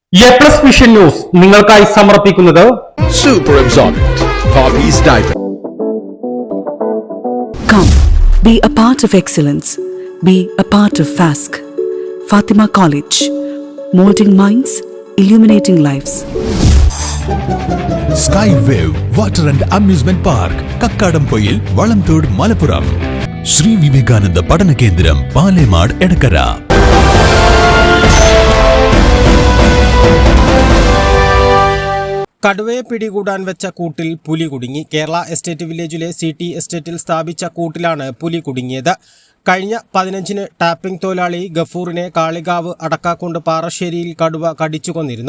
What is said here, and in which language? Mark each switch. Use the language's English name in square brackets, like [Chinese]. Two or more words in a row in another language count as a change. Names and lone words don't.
[Malayalam] എ പ്ലസ് വിഷൻ ന്യൂസ് നിങ്ങൾക്കായി സമർപ്പിക്കുന്നത് [English] Super Absorbent Poppy's Diaper. Come, be a part of excellence. Be a part of FASC. Fatima College. Molding minds, illuminating lives. Skywave Water and Amusement Park, Kakkadampoyil, Valamthood, Malappuram. Sri Vivekananda Padana Kendram, Palemad, Edakara. [Malayalam] കടുവയെ പിടികൂടാൻ വെച്ച കൂട്ടിൽ പുലി കുടുങ്ങി. കേരള എസ്റ്റേറ്റ് വില്ലേജിലെ സിടി എസ്റ്റേറ്റിൽ സ്ഥാപിച്ച കൂട്ടിലാണ് പുലി കുടുങ്ങിയത്. കഴിഞ്ഞ 15-ന് ടാപ്പിംഗ് തൊഴിലാളി ഗഫൂറിനെ കാളികാവ് അടക്കാക്കുണ്ട് പാറശ്ശേരിയിൽ കടുവ കടിച്ചു കൊന്നിരുന്നു.